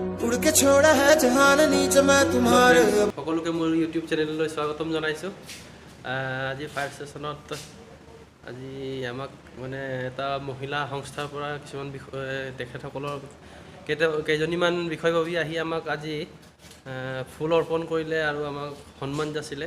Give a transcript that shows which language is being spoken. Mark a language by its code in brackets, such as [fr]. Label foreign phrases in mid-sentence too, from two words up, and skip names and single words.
[hi] उड़ के छोड़ा है जहान नीचे मैं तुम्हारे [as] সকলোকে মোৰ ইউটিউব চেনেললৈ স্বাগতম জনাইছোঁ। আজি ফায়াৰ ষ্টেচনত আজি আমাক মানে এটা মহিলা সংস্থাৰ পৰা কিছুমান বিষয় তেখেতসকলৰ কেইজনীমান বিষয়ববী আহি আমাক আজি ফুল অৰ্পণ কৰিলে আৰু আমাক সন্মান যাচিলে।